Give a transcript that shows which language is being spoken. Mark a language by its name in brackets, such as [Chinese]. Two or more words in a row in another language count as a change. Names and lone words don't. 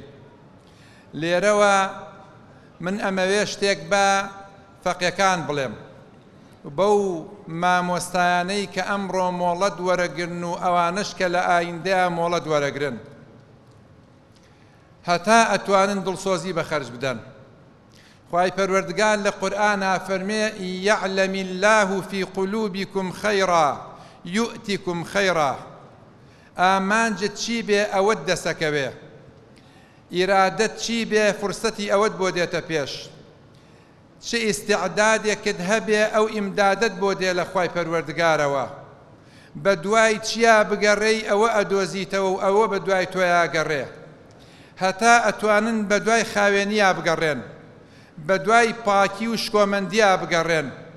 [Central Kurdish] لێرەوە من ئەمەوێ شتێک بە فەقیەکان بڵێم، بەو مامۆستایانەی کە ئەمڕۆ مۆڵەت وەرەگرن و ئەوانش کە لە ئایندەیە مۆڵەت وەرەگرن، هەتا ئەتوانن دڵسۆزی بەخەرج بدەن. خوای پەروەردگار لە قورئانە فەرمێ: [Arabic] یعلم الله في قلوبكم خيرا يؤتكم خيرا. [Central Kurdish] ئامانجت چی بێ ئەوەت دەسەکەوێ، ئیرادەت چی بێ فرسەتی ئەوەت بۆ دێتە پێش، چ ئیستیعدادێکت هەبێ ئەو ئیمدادت بۆ دێ لە خوای پەروەردگارەوە. بە دوای چیا بگەڕێی ئەوە ئەدۆزیتەوە و ئەوە بە دوای تۆیا گەڕێ، هەتا ئەتوانن بە دوای خاوێنیا بگەڕێن، بە دوای پاکی و شکۆمەندیا بگەڕێن.